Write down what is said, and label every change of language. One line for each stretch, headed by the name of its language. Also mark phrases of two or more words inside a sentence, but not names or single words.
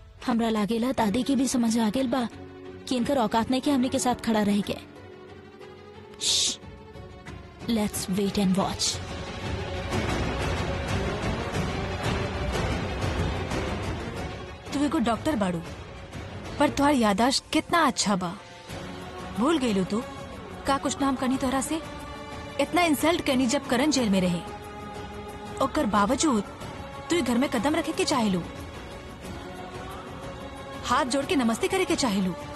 Bhojpuri: हमरा लागेला दादी की भी समझ आ गेल बा कि इनकर औकात नहीं कि हमने के साथ खड़ा रह गए।
English: let's wait and watch.
Bhojpuri: तू एगो डॉक्टर बाड़ू, पर तुम्हार यादाश्त कितना अच्छा बा। भूल गई तू का कुछ नाम करनी तोहरा से? इतना इंसल्ट करनी जब करण जेल में रहे, ओकर बावजूद तू घर में कदम रखे के चाहेलू, हाथ जोड़ के नमस्ते करे के चाहेलू।